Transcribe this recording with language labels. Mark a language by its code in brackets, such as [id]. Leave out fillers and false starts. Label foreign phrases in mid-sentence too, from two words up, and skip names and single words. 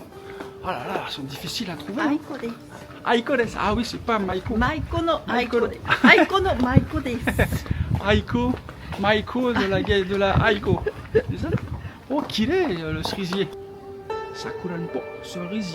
[fr] Oh là là, elles sont difficiles à trouver. [ja] Aiko desu. Aiko desu. [fr] Ah oui, c'est pas Maiko. [ja] Maiko no Aiko desu. Aiko no Maiko desu. [fr] Aiko, Maiko de la Aiko. Oh, kirei, le cerisier. Sakura Nipo, cerisier.